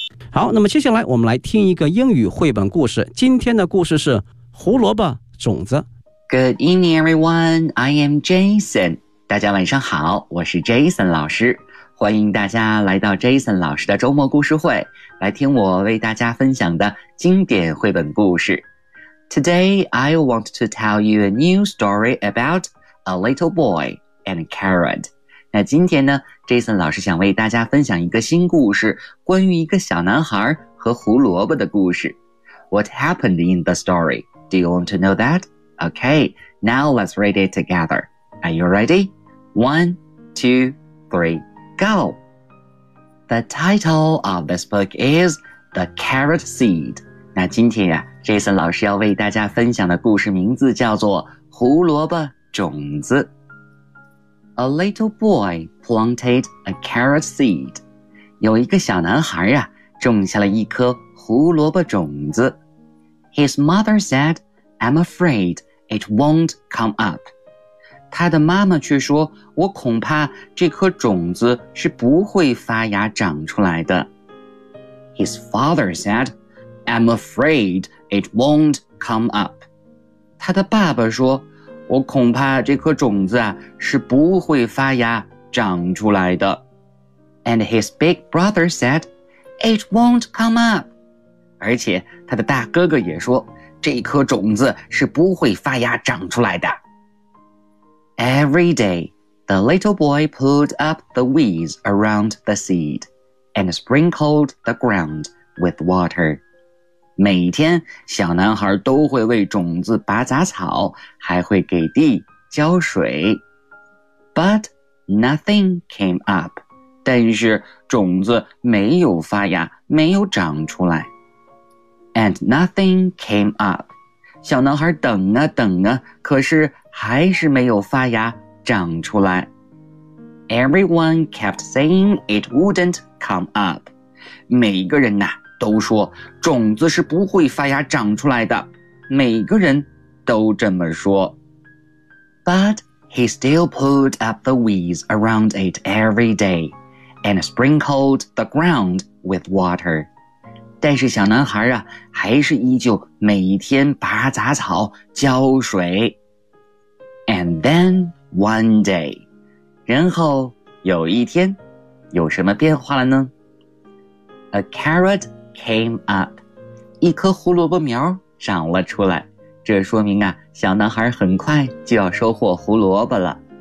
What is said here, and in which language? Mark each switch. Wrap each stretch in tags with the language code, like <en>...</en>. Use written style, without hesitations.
<zh>好，那么接下来我们来听一个英语绘本故事。今天的故事是《胡萝卜种子》。</zh> <en>Good evening, everyone. I am Jason.</en> <zh>大家晚上好，我是 Jason 老师。欢迎大家来到 Jason 老师的周末故事会，来听我为大家分享的经典绘本故事。</zh> <en>Today, I want to tell you a new story about a little boy and a carrot.</en> <zh>那今天呢 ,Jason 老师想为大家分享一个新故事关于一个小男孩和胡萝卜的故事。</zh> <en>What happened in the story? Do you want to know that? Okay, now let's read it together. Are you ready? One, two, three, go! The title of this book is The Carrot Seed.</en> <zh>那今天啊 ,Jason 老师要为大家分享的故事名字叫做胡萝卜种子。</zh> <en>A little boy planted a carrot seed.</en> <zh>有一个小男孩啊，种下了一颗胡萝卜种子。</zh> <en>His mother said, I'm afraid it won't come up.</en> <zh>他的妈妈却说，我恐怕这颗种子是不会发芽长出来的。</zh> <en>His father said, I'm afraid it won't come up.</en> <zh>他的爸爸说，我恐怕这颗种子啊是不会发芽长出来的。</zh> <en>And his big brother said, It won't come up.</en> <zh>而且他的大哥哥也说，这颗种子是不会发芽长出来的。</zh> <en>Every day, the little boy pulled up the weeds around the seed. and sprinkled the ground with water.</en> <zh>每天小男孩都会为种子拔杂草，还会给地浇水。</zh> <en>But nothing came up.</en> <zh>但是种子没有发芽，没有长出来。</zh> <en>And nothing came up.</en> <zh>小男孩等啊等啊，可是还是没有发芽长出来。</zh> <en>Everyone kept saying it wouldn't come up.</en> <zh>每个人啊都说种子是不会发芽长出来的。每个人都这么说。</zh> <en>But he still pulled up the weeds around it every day and sprinkled the ground with water.</en> <zh>但是小男孩啊还是依旧每天拔杂草浇水。</zh> <en>And then one day,</en> <zh>然后有一天有什么变化了呢？</zh> <en>A carrot came up,</en> <zh>一颗胡萝卜苗长了出来，这说明啊小男孩很快就要收获胡萝卜了。</zh>